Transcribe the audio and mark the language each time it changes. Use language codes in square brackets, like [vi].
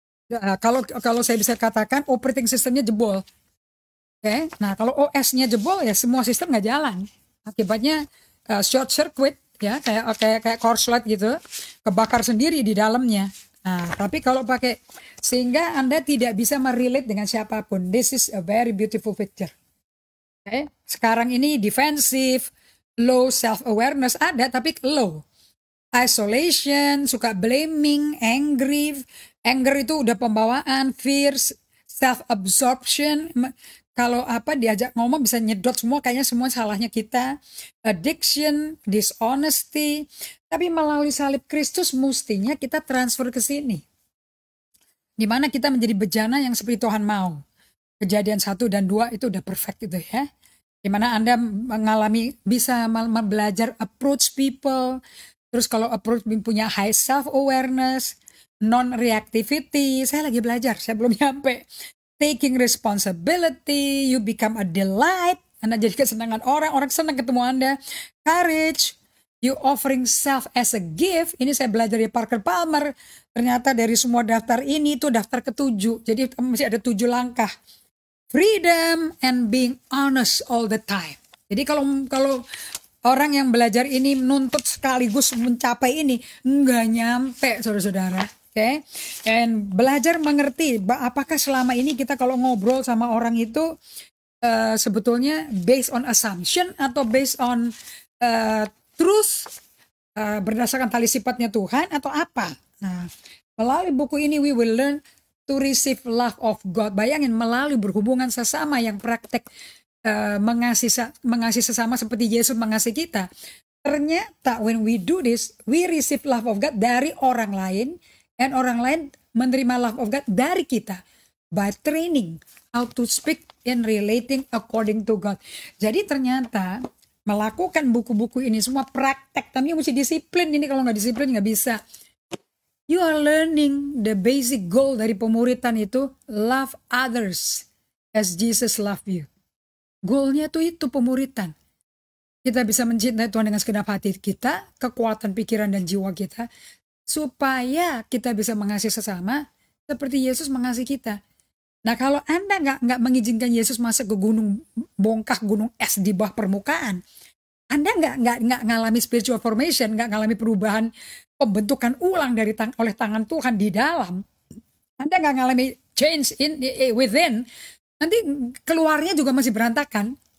[id] Ya, kalau saya bisa katakan operating sistemnya jebol. Oke, nah kalau OS-nya jebol ya semua sistem nggak jalan. Akibatnya short circuit ya, kayak korslet gitu, kebakar sendiri di dalamnya. Nah, tapi kalau pakai sehingga Anda tidak bisa merelate dengan siapapun. [en] This is a very beautiful picture. [id] Oke, sekarang ini [en] defensive, low self awareness [id] ada tapi [en] low. Isolation, [id] suka [en] blaming, angry. Anger [id] itu udah pembawaan, [en] fears, self absorption. [id] Kalau diajak ngomong bisa nyedot semua, kayaknya semua salahnya kita. [en] Addiction, dishonesty. [id] Tapi melalui salib Kristus mestinya kita transfer ke sini. Di mana kita menjadi bejana yang seperti Tuhan mau. Kejadian 1 dan 2 itu udah perfect gitu ya. Di mana Anda bisa belajar [en] approach people. [id] Terus kalau [en] approach [id] punya [en] high self awareness, non reactivity. [id] Saya lagi belajar, saya belum nyampe. [en] Taking responsibility, you become a delight. [id] Anda jadi kesenangan orang senang ketemu Anda. [en] Courage, you offering self as a gift. [id] Ini saya belajar dari Parker Palmer. Ternyata dari semua daftar ini itu daftar ke-7. Jadi masih ada 7 langkah. [en] Freedom and being honest all the time. [id] Jadi kalau orang yang belajar ini menuntut sekaligus mencapai ini, nggak nyampe saudara-saudara. Oke, dan belajar mengerti apakah selama ini kita kalau ngobrol sama orang itu sebetulnya [en] based on assumption [id] atau [en] based on truth, [id] berdasarkan tali sifatnya Tuhan atau apa. Nah, melalui buku ini [en] we will learn to receive love of God. [id] Bayangin melalui berhubungan sesama yang praktek mengasihi sesama seperti Yesus mengasihi kita. Ternyata [en] when we do this, we receive love of God [id] dari orang lain. Dan orang lain menerima [en] love of God [id] dari kita [en] by training how to speak and relating according to God. [id] Jadi ternyata melakukan buku-buku ini semua praktek, tapi mesti disiplin. Ini kalau nggak disiplin nggak bisa. [en] You are learning the basic goal [id] dari pemuritan itu, [en] love others as Jesus love you. [id] Goalnya tuh itu pemuritan. Kita bisa mencintai Tuhan dengan segenap hati kita, kekuatan pikiran dan jiwa kita, supaya kita bisa mengasihi sesama seperti Yesus mengasihi kita. Nah kalau Anda nggak mengizinkan Yesus masuk ke bongkah gunung es di bawah permukaan, Anda nggak ngalami [en] spiritual formation, [id] nggak ngalami perubahan pembentukan ulang oleh tangan Tuhan di dalam, Anda nggak ngalami [en] change within, [id] nanti keluarnya juga masih berantakan.